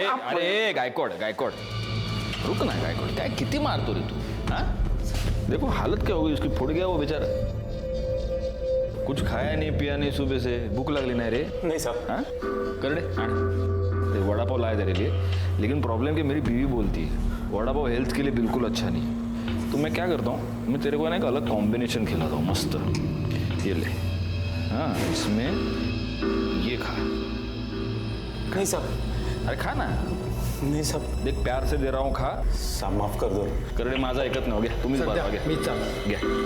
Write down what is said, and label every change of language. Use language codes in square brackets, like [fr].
[mr] अरे गायकवाड गायकवाड, [hi] रुक ना [mr] गायकवाड, काय किती मारतो रे तू? [hi] हाँ देखो हालत क्या हो गई उसकी, फुट गया वो बेचारा। कुछ खाया नहीं पिया नहीं, सुबह से भूख लगली नहीं रे? नहीं साहब। हाँ कर दे वड़ा पाव लाया तेरे लिए, लेकिन प्रॉब्लम कि मेरी बीवी बोलती है वड़ा पाव हेल्थ के लिए बिल्कुल अच्छा नहीं है। तो मैं क्या करता हूँ, मैं तेरे को ना एक अलग कॉम्बिनेशन खिलाता हूँ मस्त। ये ले, हाँ इसमें ये खा। नहीं साहब। अरे खा ना। नहीं साहब। देख प्यार से दे रहा हूँ, खा। साहब माफ कर दो। [mr] करडे माझा ऐकत नाही हो गया, तुम्हीच बाजू घ्या।